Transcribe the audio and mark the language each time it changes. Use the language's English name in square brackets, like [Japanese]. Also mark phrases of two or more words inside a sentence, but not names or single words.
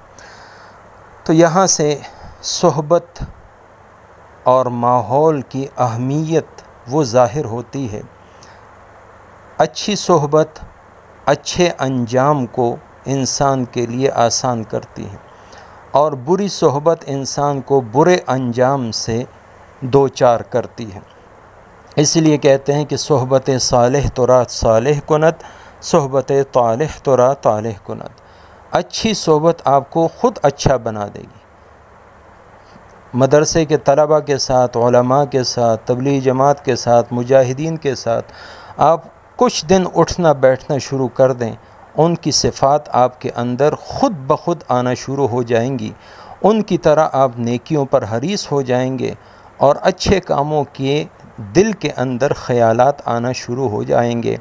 [Urdu] تو یہاں سے صحبت اور ماحول کی اہمیت وہ ظاہر ہوتی ہے۔ اچھی صحبت اچھے انجام کو انسان کے لیے آسان کرتی ہے، اور بری صحبت انسان کو برے انجام سے دوچار کرتی ہے۔ اس لیے کہتے ہیں کہ [Persian] صحبت صالح تو را صالح کند، صحبت طالح تو را طالح کند۔ [Urdu] اچھی صحبت آپ کو خود اچھا بنا دے گی۔ مدرسے کے طلباء کے ساتھ، علماء کے ساتھ، تبلیغی جماعت کے ساتھ، مجاہدین کے ساتھ آپ کچھ دن اٹھنا بیٹھنا شروع کر دیں، ان کی صفات آپ کے اندر خود بخود آنا شروع ہو جائیں گی، ان کی طرح آپ نیکیوں پر حریص ہو جائیں گے، اور اچھے کاموں کے دل کے اندر خیالات آنا شروع ہو جائیں گے۔